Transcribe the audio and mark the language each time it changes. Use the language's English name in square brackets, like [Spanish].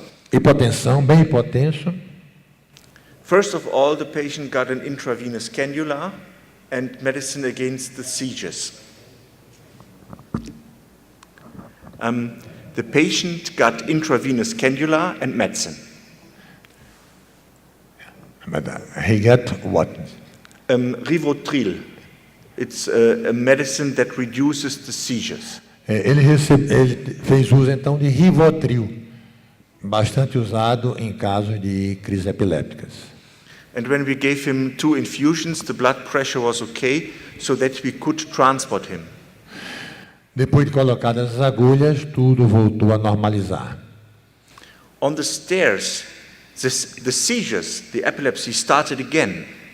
[Portuguese] Hipotensão, bem hipotenso. [English] First of all, the patient got an intravenous cannula and medicine against the seizures. The patient got intravenous cannula and medicine. But he got what? Rivotril. It's a medicine that reduces the seizures. [Portuguese] Ele fez uso então de Rivotril, bastante usado em casos de crises epilépticas. [English] And when we gave him 2 infusions, the blood pressure was okay, so that we could transport him. [Portuguese] Depois de colocadas as agulhas, tudo voltou a normalizar. [English] On the stairs, the seizures, the epilepsy started again.